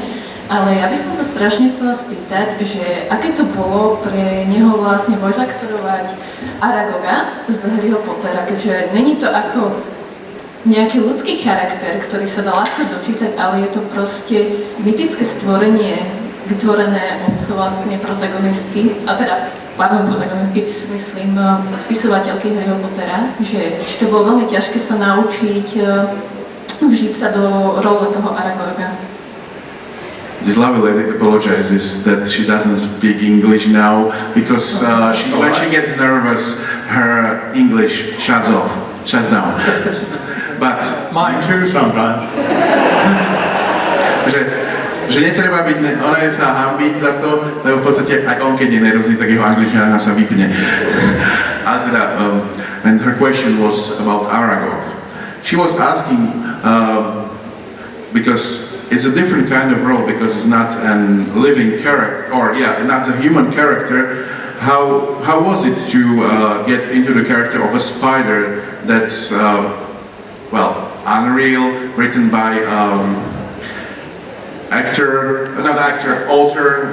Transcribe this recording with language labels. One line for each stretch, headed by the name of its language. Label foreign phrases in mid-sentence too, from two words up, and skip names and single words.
Slovak: Ale ja by som sa strašne chcela spýtať, že aké to bolo pre neho vlastne voice aktorovať Aragoga z Harryho Pottera, keďže není to ako nejaký ľudský charakter, ktorý sa dá ľahko dočítať, ale je to proste mytické stvorenie, vytvorené od vlastne protagonistky, a teda protagonistky, myslím, spisovateľky Harryho Pottera, že to bolo veľmi ťažké sa naučiť vžiť sa do role toho Aragorga.
English: This lovely lady apologizes that she doesn't speak English now because when she gets nervous, her English shuts down. But Mine too sometimes.
Slovak: že netreba byť, ona je sa hanbiť za to, lebo v podstate aj on, keď je nervózny, tak jeho angličtina sa vypne. Ale teda,
English: and her question was about Aragog. She was asking, because it's a different kind of role, because it's not a living character, or not a human character. How was it to get into the character of a spider that's, unreal, written by author.